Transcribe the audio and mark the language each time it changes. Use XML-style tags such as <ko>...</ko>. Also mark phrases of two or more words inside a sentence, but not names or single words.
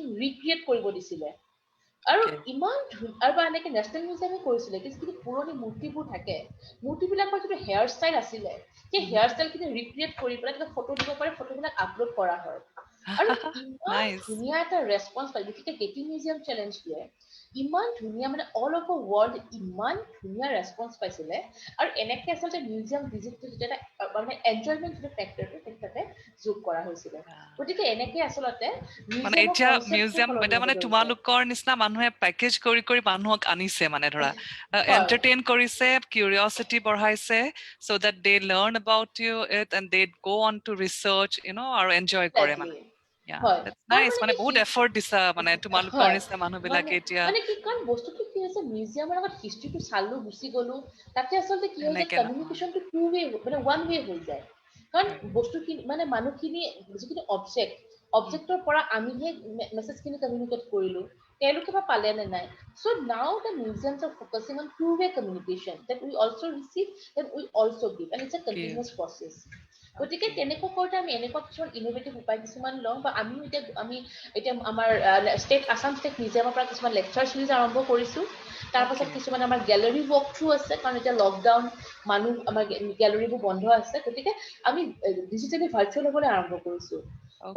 <as>ৰিক্ৰিয়েট কৰিব দিছিলে আৰু ইমান আৰু বা এনেকে</as> <en>national museum</en> <as>কৰিছিলে যিখিনি পুৰণি মূৰ্তিবোৰ থাকে মূৰ্তিবিলাকৰ যিটো</as> <en>hair style</en> <as>আছিলে সেই</as> <en>hair style</en> <as>ৰিক্ৰিয়েট কৰি পেলাই তাতে ফটো দিব পাৰে ফটোবিলাক আপলোড কৰা হয় আৰু ইমান ধুনীয়া এটা ৰেছপন্স পায় গতিকে</as> <en>Getty Museum Challenge</en> <as>দিয়ে ইমান ধুনীয়া মানে</as> <en>all over world</en> <as>ইমান ধুনীয়া ৰেছপন্স পাইছিলে আৰু এনেকে আচলতে</as> <en>museum visit</en> <as>যেতিয়া মানে এনজয়মেন্ট যিটো ফেক্টৰটো তাতে যোগ কৰা হৈছিলে গতিকে এনেকে আচলতে মানে এতিয়া মিউজিয়াম এটা মানে তোমালোকৰ নিচিনা মানুহে পেকেজ কৰি কৰি মানুহক আনিছে মানে ধৰা এন্টাৰটেইন কৰিছে কিউৰিঅসিটি বঢ়াইছে</as> <en>so that they learn about you it and they go on to research</en> <as>আৰু এনজয় কৰে মানে Yeah, হয়</as> <en>that's</en> <as>কাৰণ</as> <en>nice. মানে</en> <as>কি বহুত এফৰ্ট দিছা মানে তোমালোকৰ হয় নিচিনা মানুহবিলাকে মানে এতিয়া মানে কি কাৰণ বস্তুটো কি হৈছে মিউজিয়ামৰ আগত হিষ্ট্ৰীটো চালো গুচি গলো তাতে আচলতে কি হয় যে এনেকে নহয়। কমিউনিকেশ্যনটো</as> <en>two way</en> <as>মানে</as> <en>one way</en> <as>হৈ যায় কাৰণ</as> <en>Right.</en> <as>বস্তুখিনি মানে মানুহখিনি যিখিনি অবজেক্টৰ পৰা আমিহে মেছেজখিনি কমিউনিকেট কৰিলো তেওঁলোকে বা পালে নে নাই</as> <en>so now the museums are focusing on two-way communication that we also receive that we also give and it's a Give. continuous process গতিকে Okay.</en> <as>তেনেকুৱা কৰোঁতে আমি এনেকুৱা কিছুমান ইনোভেটিভ উপায় কিছুমান লওঁ বা আমিও এতিয়া আমাৰ আসাম ষ্টেট মিউজিয়ামৰ পৰা কিছুমান</as> <en>lecture series</en> <as>আৰম্ভ কৰিছোঁ তাৰপাছত</as> <en>Okay.</en> <as>কিছুমান আমাৰ</as> <en>gallery walk through</en> <as>আছে কাৰণ এতিয়া লকডাউন মানুহ আমাৰ গেলেৰীবোৰ বন্ধ আছে গতিকে আমি</as> <en>digitally virtual</en> <as>হ'বলৈ আৰম্ভ কৰিছোঁ বা</as>